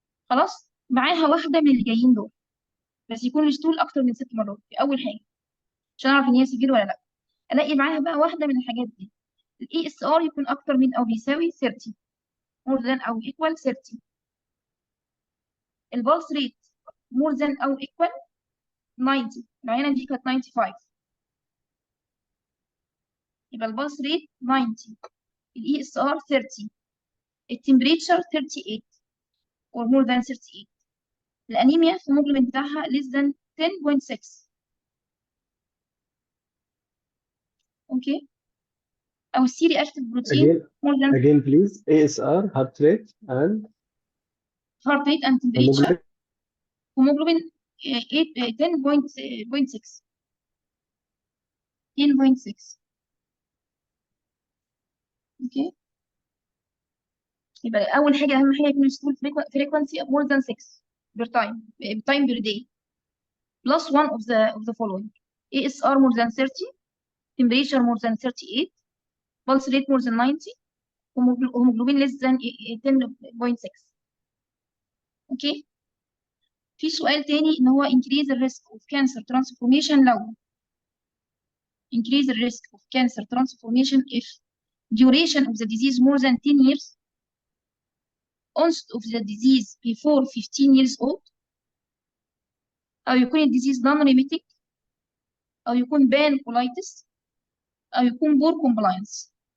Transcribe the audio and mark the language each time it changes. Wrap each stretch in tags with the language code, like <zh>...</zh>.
<ar>خلاص. معاها واحده من اللي جايين دول، بس يكون الستول اكتر من 6 مرات في اول حاجه عشان اعرف ان هي سيفير ولا لا. الاقي معاها بقى واحده من الحاجات دي. الاي اس ار يكون اكتر من او بيساوي 30، more than او equal 30. البلس ريت more than او equal 90. العينه دي كانت 95، يبقى البلس ريت 90، الاي اس ار 30، التمبريتشر 38 or more than 38. الانيميا الهيموجلوبين بتاعها less than 10.6. اوكي. او السيري اكتيف بروتين more than</ar> <en>again, please. ASR, heart rate, and heart rate and temperature. hemoglobin.</en> <ar>هيموجلوبين 10.6. 10.6. اوكي. يبقى اول حاجه، اهم حاجه يكون الستول فريكوانسي more than 6 بير تايم بير داي.</ar> <en>plus one of the following: ASR more than 30, temperature more than 38, pulse rate more than 90, hemoglobin less than 10.6. Okay. في سؤال تاني ان هو increase the risk of cancer transformation لو increase the risk of cancer transformation if duration of the disease more than 10 years, onset of the disease before 15 years old، أو يكون الديزيز non-remitting، أو يكون pancolitis، أو يكون poor compliance.</en>